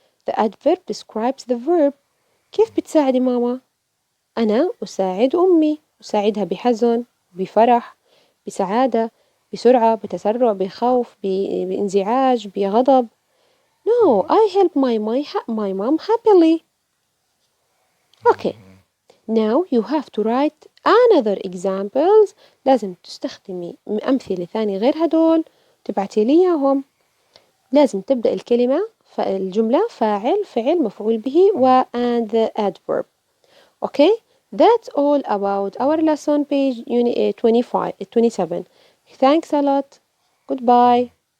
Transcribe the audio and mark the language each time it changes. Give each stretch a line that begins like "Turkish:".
English: The adverb describes the verb.
Arabic: كيف بتساعدي ماما؟ أنا أساعد أمي. أساعدها بحزن، بفرح، بسعادة، بسرعة، بتسرع، بخوف، بانزعاج، بغضب.
English: No, I help my mom happily. Okay. Now you have to write another examples.
Arabic: لازم تستخدمي أمثلة ثانية غير هدول تبعتي لي إياهم. لازم تبدأ الجملة فاعل، فعل، مفعول به
English: and the adverb. Okay, that's all about our lesson, page 27. Thanks a lot. Goodbye.